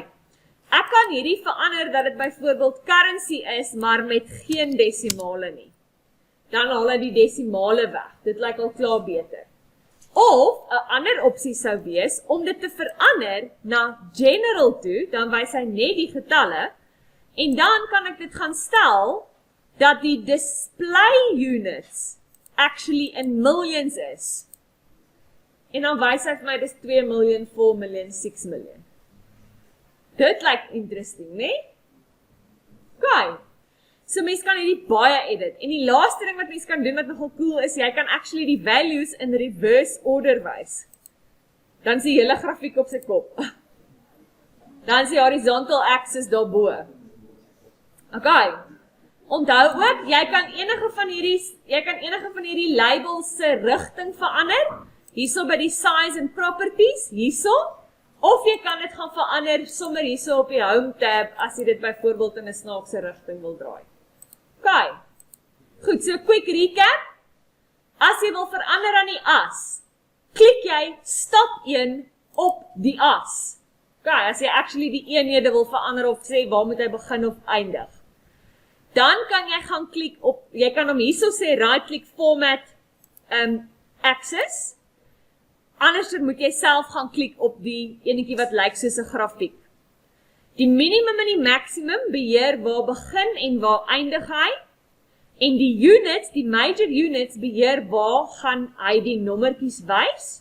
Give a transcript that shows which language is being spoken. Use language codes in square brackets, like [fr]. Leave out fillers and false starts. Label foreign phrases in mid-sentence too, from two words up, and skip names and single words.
[af] Ek kan hierdie verander dat dit byvoorbeeld currency is, maar met geen desimale nie. Dan haal hy die desimale weg. Dit lyk al klaar beter. Of 'n ander opsie sou wees om dit te verander na general toe, dan wys hy net die getalle en dan kan ek dit gaan stel dat die [en] display units actually in millions [af] is. En dan wys hy vir my dis 2 miljoen, 4 miljoen, 6 miljoen. Dit lyk interesting, né? Okay. So mens kan hierdie baie edit. En die laaste ding wat mens kan doen wat nogal cool is, jy kan actually die [en] values in reverse order [af] wys. Dan is die hele grafiek op sy kop. Dan is die [en] horizontal axis [af] daarbo. Okay. Onthou ook, jy kan enige van hierdie labels se rigting verander. Hierso by die [en] size and properties, [af] hierso. Of jy kan dit gaan verander sommer hierso op die [en] home tab [af] as jy dit byvoorbeeld in 'n snaakse rigting wil draai. Okay. Goed, so [en] quick recap. [af] As jy wil verander aan die as, klik jy stap 1 op die as. Okay, as jy actually die eenhede wil verander of sê waar moet hy begin of eindig. Dan kan jy gaan klik op, jy kan hom hierso sê [en] right click format axis. [af] Anders moet jy self gaan klik op die enetjie wat lyk soos 'n grafiek. Die minimum en die maximum beheer waar begin en waar eindig hy. En die units, die [en] major units [af] beheer waar gaan hy die nommertjies wys.